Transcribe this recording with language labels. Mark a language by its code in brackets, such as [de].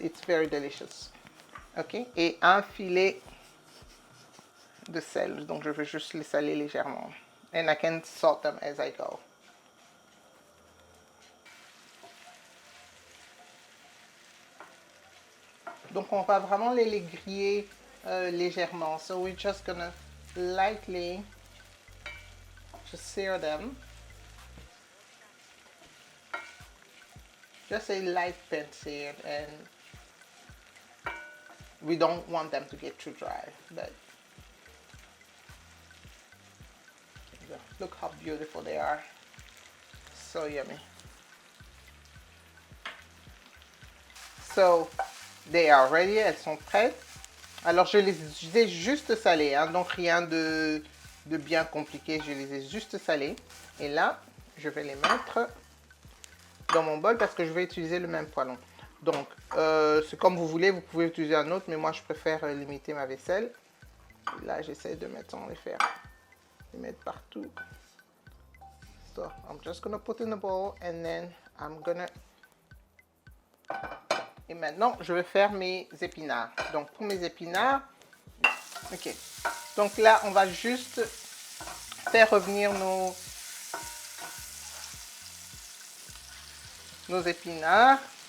[en] It's very delicious. OK? [fr] Et un filet de sel. Donc, je veux juste les saler légèrement. [en] And I can salt them as I go. [fr] Donc on va vraiment les griller légèrement. [en] So we're just gonna lightly just sear them. Just a light pan seared, and we don't want them to get too dry. But look how beautiful they are. So yummy. So they are ready, [fr] elles sont prêtes. Alors je les ai juste salées, donc rien de bien compliqué, je les ai juste salées. Et là, je vais les mettre dans mon bol parce que je vais utiliser le même poêlon. Donc, c'est comme vous voulez, vous pouvez utiliser un autre, mais moi je préfère limiter ma vaisselle. Et là, j'essaie de mettre les mettre partout. [en] So, I'm just gonna put in the bowl and then I'm gonna... [fr] Et maintenant, je vais faire mes épinards. Donc, pour mes épinards, ok. Donc là, on va juste faire revenir nos épinards.